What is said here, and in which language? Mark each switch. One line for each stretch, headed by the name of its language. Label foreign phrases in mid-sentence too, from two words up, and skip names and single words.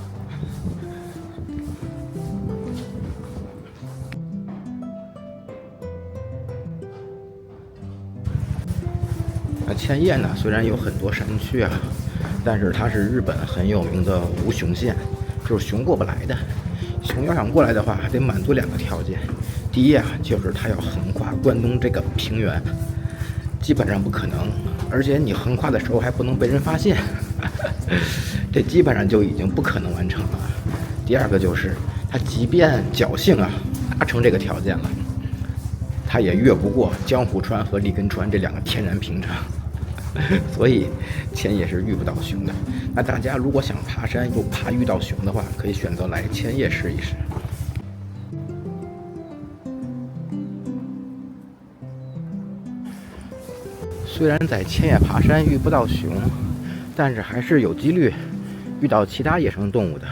Chinese: 千葉呢，雖然有很多山區啊，但是它是日本很有名的無熊縣，就是熊過不來的。熊要想過來的話，還得滿足2個條件。第一啊，就是它要橫跨關東這個平原，基本上不可能，而且你橫跨的時候還不能被人發現，這基本上就已經不可能完成了。第二個就是它即便僥倖啊達成這個條件了，它也越不過江戶川和立根川這2個天然屏障。所以千葉是遇不到熊的。那大家如果想爬山又怕遇到熊的話，可以選擇來千葉試一試。雖然在千葉爬山遇不到熊，但是還是有幾率遇到其他野生動物的。